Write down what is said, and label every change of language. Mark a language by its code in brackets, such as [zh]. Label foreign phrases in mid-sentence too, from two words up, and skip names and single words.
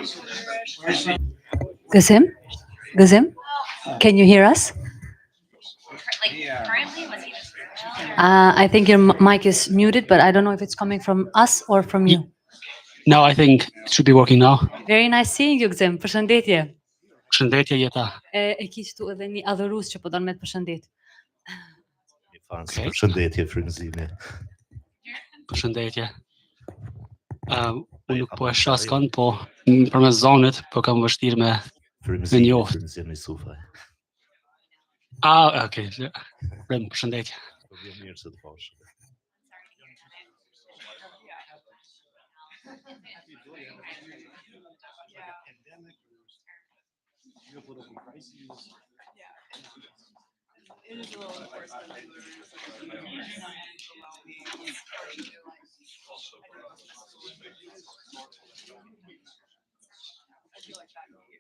[en] Gazim? Gazim? Can you hear us? Like currently, was he just? I think your mic is muted, but I don't know if it's coming from us or from you. No, I think it should be working now. Very nice seeing you, Gazim. [sq] Përshëndetje. Përshëndetje Jeta. E kishtu edhe një adhurues që po don me të përshëndet. Përshëndetje frymëzimi. Përshëndetje. Unë nuk po e shoh skon, po përmes zonit, po kam vështirë me njoft. Okay. Përshëndetje. [en] Geopolitical crises. It is a little bit worse than I feel like that.